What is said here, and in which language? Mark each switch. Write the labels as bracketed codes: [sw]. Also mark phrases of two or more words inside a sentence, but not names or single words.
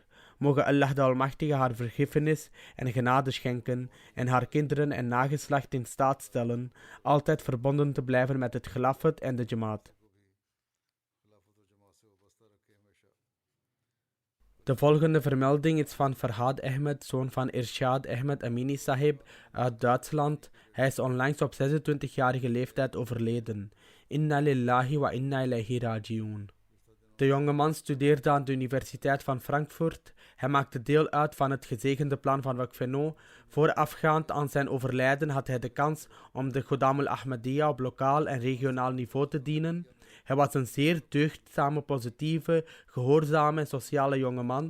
[nl] Mogen Allah de Almachtige haar vergiffenis en genade schenken en haar kinderen en nageslacht in staat stellen altijd verbonden te blijven met het Khilafat en de Jamaat. De volgende vermelding is van Farhad Ahmed, zoon van Irshad Ahmed Amini Sahib uit Duitsland. Hij is onlangs op 26-jarige leeftijd overleden. [ar] إنا لله وإنا إليه راجعون. [nl] De jongeman studeerde aan de Universiteit van Frankfurt. Hij maakte deel uit van het gezegende plan van Wakfeno. Voorafgaand aan zijn overlijden had hij de kans om de Khuddam al-Ahmadiyya op lokaal en regionaal niveau te dienen. Hij was een zeer deugdzame, positieve, gehoorzame en sociale jongeman.